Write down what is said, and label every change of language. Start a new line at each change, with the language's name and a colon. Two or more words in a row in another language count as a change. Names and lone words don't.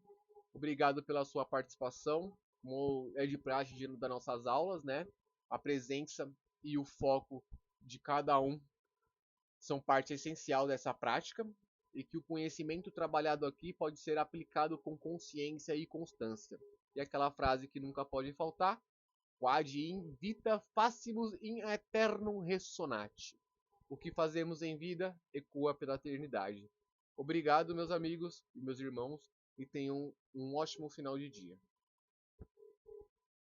Portuguese: Obrigado pela sua participação. Como é de praxe das nossas aulas, né? A presença e o foco de cada um são parte essencial dessa prática e que o conhecimento trabalhado aqui pode ser aplicado com consciência e constância. E aquela frase que nunca pode faltar:
Latin: quad in vita facimus in aeternum ressonat.
Portuguese: O que fazemos em vida ecoa pela eternidade. Obrigado, meus amigos e meus irmãos, e tenham um ótimo final de dia.